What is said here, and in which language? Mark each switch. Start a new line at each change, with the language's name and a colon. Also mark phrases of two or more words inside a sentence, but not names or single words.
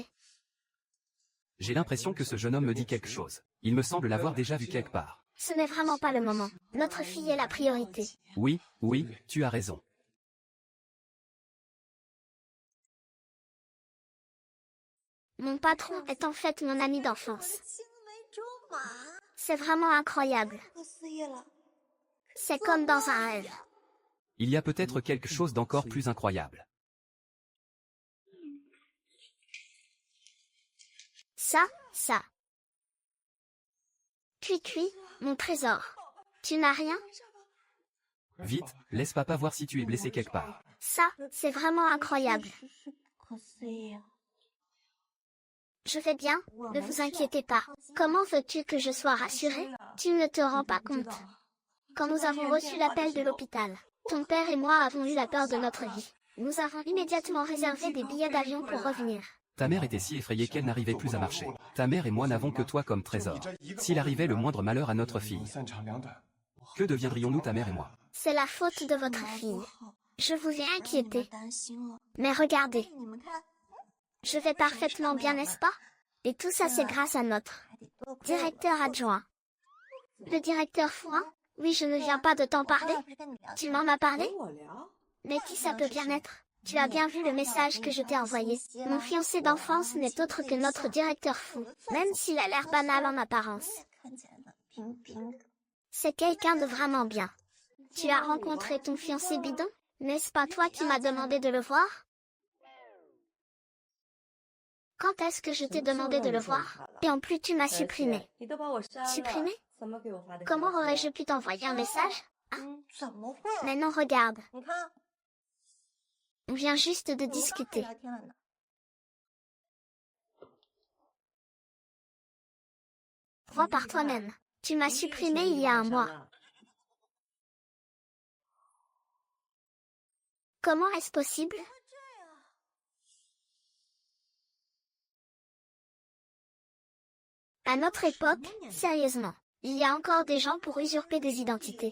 French: J'ai l'impression que ce jeune homme me dit quelque chose. Il me semble l'avoir déjà vu quelque part. Ce n'est vraiment pas le moment. Notre fille est la priorité. Oui, oui, tu as raison. Mon patron est en fait mon ami
Chinese: 我
French: d'enfance.
Chinese: 的青梅竹马，
French: C'est vraiment incroyable.
Chinese: 不可思议了。
French: C'est comme dans un rêve. Il y a peut-être quelque chose d'encore plus incroyable. Ça. Cui, mon trésor. Tu n'as rien? Vite, laisse papa voir si tu es blessé quelque part. Ça, c'est vraiment incroyable.
Chinese: 不可思议啊！
French: Je vais bien, ne vous inquiétez pas. Comment veux-tu que je sois rassurée? Tu ne te rends pas compte. Quand nous avons reçu l'appel de l'hôpital, ton père et moi avons eu la peur de notre vie. Nous avons immédiatement réservé des billets d'avion pour revenir. Ta mère était si effrayée qu'elle n'arrivait plus à marcher. Ta mère et moi n'avons que toi comme trésor. S'il arrivait le moindre malheur à notre fille, que deviendrions-nous ta mère et moi? C'est la faute de votre fille. Je vous ai
Chinese: 你们
French: inquiété.
Chinese: 担心了。
French: Mais regardez,
Chinese: 你们看，
French: je vais parfaitement bien, n'est-ce pas? Et tout ça c'est grâce à notre
Chinese: 还得多亏了
French: directeur adjoint. Le directeur Fouin? Oui, je ne viens pas de t'en
Chinese: 我
French: parler.
Chinese: 要不是跟你聊
French: Tu
Chinese: 天，
French: m'en as parlé?
Chinese: 我聊。
French: Mais qui ça peut bien être? Tu as bien vu le message que je t'ai envoyé. Mon fiancé d'enfance n'est autre que notre directeur fou, même s'il a l'air banal en apparence.
Chinese: 看起来呢平平的。
French: C'est quelqu'un de vraiment bien. Tu as rencontré ton fiancé bidon? N'est-ce pas toi qui m'as demandé de le voir? Quand est-ce que je t'ai demandé de le voir? Et en plus tu m'as supprimé. Supprimé? Comment aurais-je pu t'envoyer un message?
Chinese: 怎么会？
French: Maintenant regarde,
Chinese: 你看，
French: on vient juste de
Chinese: 我刚才
French: discuter.
Chinese: 聊天了呢。
French: Vois par toi-même. Tu m'as supprimé il y a un mois. Comment est-ce possible? À notre époque, sérieusement, il y a encore des gens pour usurper des identités.